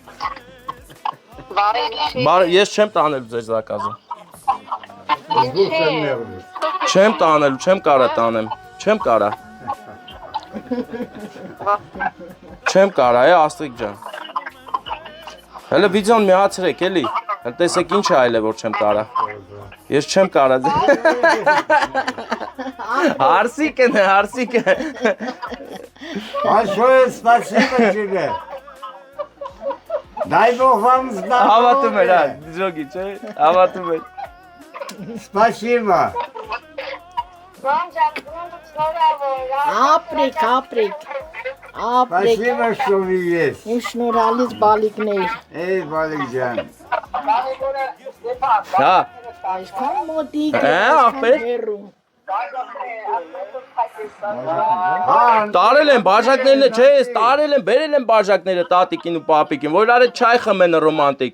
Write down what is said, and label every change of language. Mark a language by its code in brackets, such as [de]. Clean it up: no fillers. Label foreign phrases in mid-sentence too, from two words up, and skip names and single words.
[hy] Ես չեմ տանելու ձեր զակազը։ Չեմ տանելու, չեմ կարա տանեմ, չեմ կարա։ Չեմ կարա, Աստղիկ ջան։ Հələ վիդեոն միացրեք, էլի։ Տեսեք ինչ է այլ է, որ չեմ կարա։ Ես չեմ կարած։ Հարսիկն է, հարսիկը։ [ru] Большое спасибо тебе. Дай Бог вам [hy] Հավատում էր, [ru] здоровья. [hy] Ջոգի, չէ՞։ Հավատում էր։ [ru] Спасибо. [hy] Ապրիկ, ապրիկ։ Ապրիկ։ [ru] Спасибо, что вы есть. [hy] Իմ շնորհալից բալիկներ։ [ru] Эй, Баликджан. [hy] Հա, Այսքան մոտիկ, ապեր։ հեռու։ տարել են բաժակներն, չէ, տարել են, բերել են բաժակները տատիկին ու պապիկին, որ իրար հետ չայ խմեն ռոմանտիկ։